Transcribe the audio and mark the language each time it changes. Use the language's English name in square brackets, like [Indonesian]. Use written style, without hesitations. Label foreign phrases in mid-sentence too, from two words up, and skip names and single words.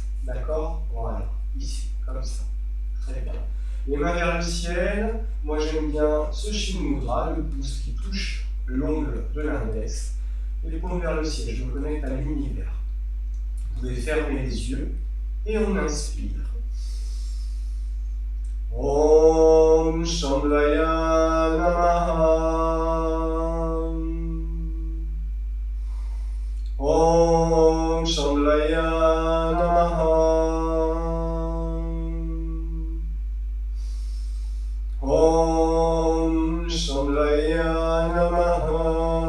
[French] D'accord? Voilà, ici, comme ça. Très bien. Les mains vers le ciel. Moi, j'aime bien ce Shin Mudra, le pouce qui touche l'ongle de l'index. Et les paumes vers le ciel. Je me connecte à l'univers. Vous pouvez fermer les yeux et on inspire. [Sanskrit] ॐ चन्द्राय नमः. ॐ चन्द्राय नमः. ॐ चन्द्राय नमः.